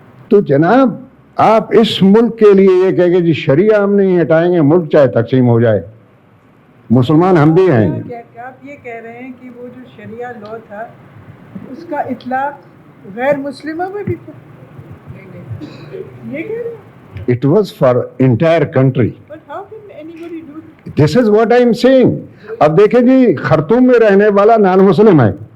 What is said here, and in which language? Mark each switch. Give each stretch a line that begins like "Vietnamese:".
Hindi: तो जनाब आप इस मुल्क के लिए ये कहेंगे जी शरिया हम नहीं हटाएंगे, मुल्क चाहे तकसीम हो जाए, मुसलमान हम भी हैं। आप ये कह रहे हैं कि वो जो शरिया लॉ था उसका इतलाक गैर मुस्लिमों में भी था, ये कह रहे हैं?
English: It was for entire country. But how can anybody do it? This is what I am saying.
Hindi: अब देखें जी खर्तूम में रहने वाला नॉन मुस्लिम है,